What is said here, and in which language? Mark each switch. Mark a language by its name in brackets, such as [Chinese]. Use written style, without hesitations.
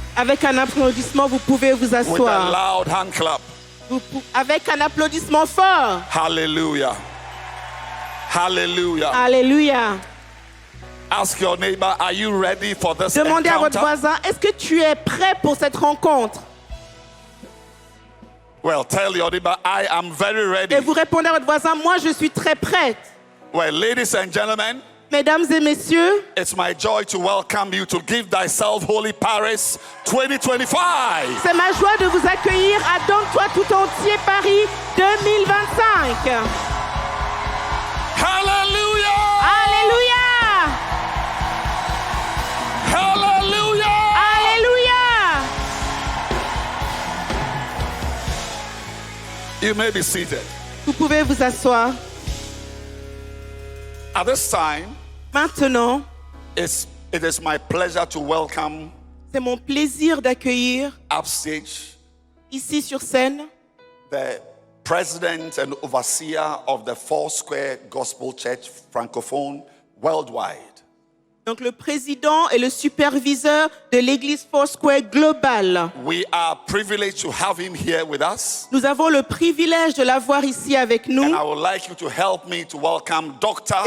[French] avec un applaudissement, vous pouvez vous [English] with a [French] asseoir. [English] loud hand clap. [French] Avec un applaudissement fort. [English] Hallelujah. Hallelujah. [French] Alléluia. [English] Ask your neighbor, are you ready for this [French] Demandez à votre [English] encounter? [French] voisin, est-ce que tu es prêt pour cette rencontre? [English] Well, tell your neighbor, I am very ready. [French] Et vous répondez à votre voisin, moi je suis très prête. [English] Well, ladies and gentlemen, [French] Mesdames et messieurs, [English] it's my joy to welcome you to Give Thyself Holy Paris 2025. [French] c'est ma joie de vous accueillir à Donne-toi tout entier Paris 2025. [English] Hallelujah! [French] Alléluia! [English] Hallelujah! [French] Alléluia! [English] You may be seated. [French] Vous pouvez vous asseoir. [English] At this time, [French] Maintenant, [English] it is my pleasure to welcome [French] c'est mon plaisir d'accueillir [English] upstage [French] ici sur scène [English] the president and overseer of the Foursquare Gospel Church Francophone worldwide. [French] donc le président et le superviseur de l'église Foursquare Global. [English] We are privileged to have him here with us. [French] Nous avons le privilège de l'avoir ici avec nous. [English] And I would like you to help me to welcome Dr.